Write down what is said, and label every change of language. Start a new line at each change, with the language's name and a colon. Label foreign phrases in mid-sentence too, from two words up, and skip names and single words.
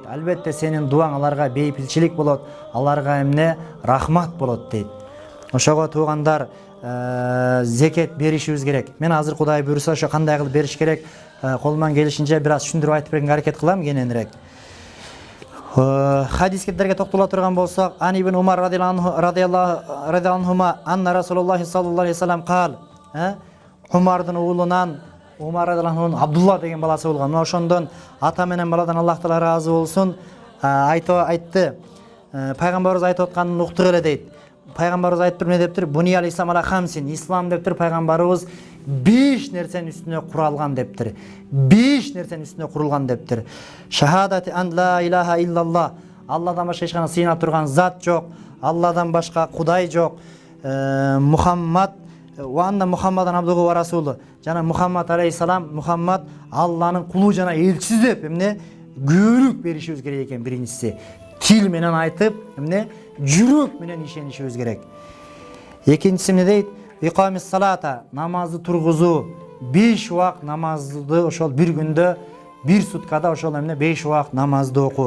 Kyrgyz: Албетте сенин дуаң аларга бейпилчилик болот, аларга эмне рахмат болот дейт. Ошого туугандар, зекет беришибиз керек. Мен азыр Кудай буйруса ошо кандай кылып бериш керек, колуман келишинче бир аз түшүндүрүп айтып бергенге аракет кылам кененирээк. Хадискеттерге токтола турган болсок,
Arabic: عن ابن عمر رضي الله عنهما أن رسول الله صلى الله عليه وسلم قال.
Kyrgyz: Умардын уулунан Умар
Arabic: رضي الله عنه
Kyrgyz: Абдулла деген баласы болгон. Мына ошондон ата менен баладан Аллах Таала ыраазы болсун, айтты. Пайгамбарыбыз айтып атканын уктук эле дейт. Пайгамбарыбыз айтып эмне дептир?
Arabic: بني الإسلام على خمس.
Kyrgyz: Ислам дептир пайгамбарыбыз 5 нерсенин үстүнө куралган дептир. 5 нерсенин үстүнө курулган дептир.
Arabic: شهادة أن لا إله إلا الله.
Kyrgyz: Алладан башка эч кандай сыйына турган зат жок. Алладан башка Кудай жок.
Arabic: محمد وأن محمدا عبده ورسوله.
Kyrgyz: Жана Мухаммад алейхиссалам, Мухаммад Алланын кулу жана элчиси деп эмне күбөлүк беришибиз керек экен. Биринчиси тил менен айтып, эмне жүрөк менен ишенишибиз керек. Экинчиси эмне дейт?
Arabic: إقام الصلاة,
Kyrgyz: намазды тургузуу. 5 убакыт намазды ошол бир күндө, бир суткада ошол эмне 5 убакыт намазды окуу.